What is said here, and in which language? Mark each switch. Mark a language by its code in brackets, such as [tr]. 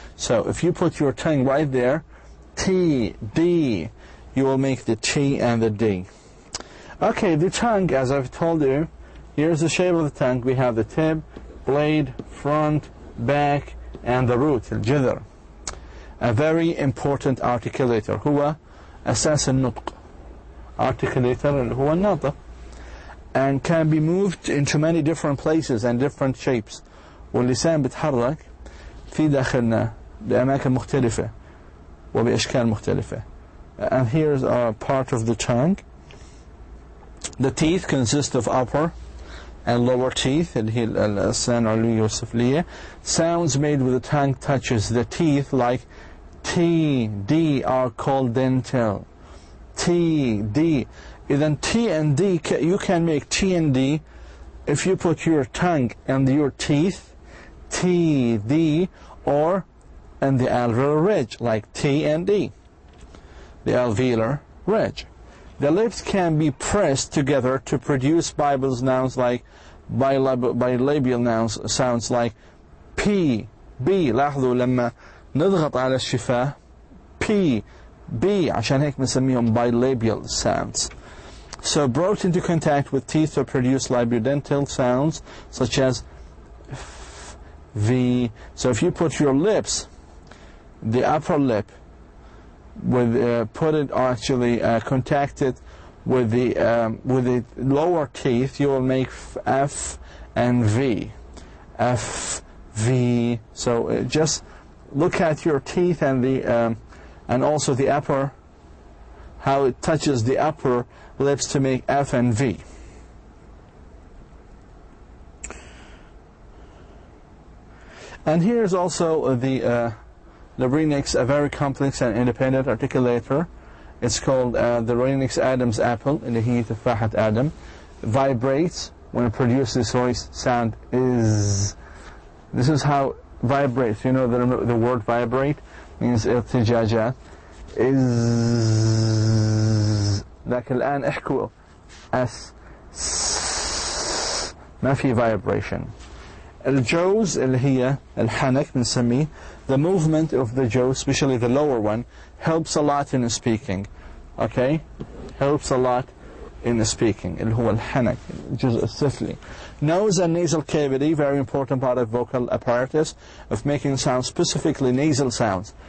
[en] So if you put your tongue right there, T, D, you will make the T and the D. Okay, the tongue, as I've told you, here's the shape of the tongue. We have the tip, blade, front, back, and the root, الجذر. A very important articulator. [ar] هو أساس النطق. Articulator اللي هو الناطق. [en] And can be moved into many different places and different shapes. [ar] واللسان بيتحرك في داخلنا بأماكن مختلفة وبأشكال مختلفة. [en] And here's a part of the tongue. The teeth consist of upper and lower teeth, [ar] اللي هي الأسنان العلوية والسفلية. [en] Sounds made with the tongue touches the teeth like T, D are called dental. T, D. Then T and D, you can make T and D if you put your tongue and your teeth, T, D, or and the alveolar ridge, like T and D. The alveolar ridge. The lips can be pressed together to produce bilabial nouns like bilabial nouns sounds like P, B. [ar] لاحظوا لما نضغط على الشفاه P, B عشان هيك بنسميهم bilabial sounds. [en] So brought into contact with teeth to produce labiodental sounds such as F, V. So if you put your lips, the upper lip, with put it actually contact it with the lower teeth, you will make F and V. F, V. So just look at your teeth and the and also the upper, how it touches the upper lips to make F and V. And here's also the larynx, a very complex and independent articulator. It's called the larynx Adam's apple, [ar] اللي هي تفاحة آدم. [en] Vibrates when it produces voice sound is. This is how vibrates. You know the word vibrate means ارتجاجات. is. [ar] لكن الآن احكوا اس ما في vibration. الجوز اللي هي الحنك بنسميه. [en] The movement of the jaw, especially the lower one, helps a lot in speaking. Okay? Helps a lot in speaking. [ar] اللي هو الحنك, الجزء السفلي. [en] Nose and nasal cavity, very important part of vocal apparatus of making sounds, specifically nasal sounds.